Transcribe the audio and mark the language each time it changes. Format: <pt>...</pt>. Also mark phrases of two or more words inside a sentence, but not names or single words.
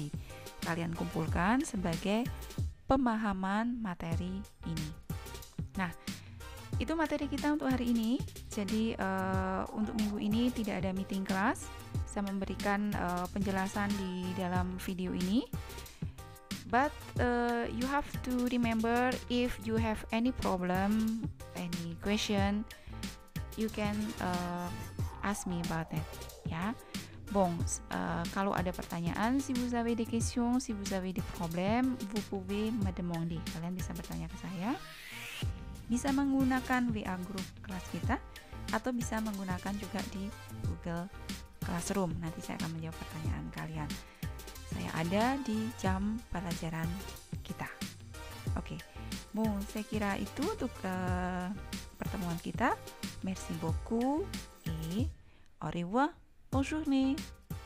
<id>Kalian kumpulkan sebagai pemahaman materi ini. Nah, itu materi kita untuk hari ini. Jadi untuk minggu ini tidak ada meeting kelas. Saya memberikan penjelasan di dalam video ini.</id> <en>But you have to remember, if you have any problem, any question, you can ask me about it.</en> <id>Ya, bon. Kalau ada pertanyaan,</id> <fr>si vous avez des questions, si vous avez des problèmes, vous pouvez me demander.</fr> <id>Kalian bisa bertanya ke saya. Bisa menggunakan WA group kelas kita, atau bisa menggunakan juga di Google Classroom. Nanti saya akan menjawab pertanyaan kalian. saya ada di jam pelajaran kita. Oke, saya kira itu untuk pertemuan kita.</id> <fr>Merci beaucoup et au revoir, bonne journée.</fr>